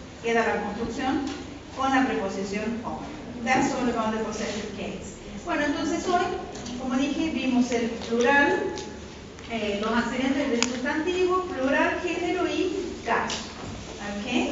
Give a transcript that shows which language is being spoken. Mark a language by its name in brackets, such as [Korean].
[Spanish] Queda la construcción con la preposición on. [English] That's all about the possessive case. [Spanish] Bueno, entonces hoy, como dije, vimos el plural, los antecedentes del sustantivo, plural, género y caso. ¿Ok?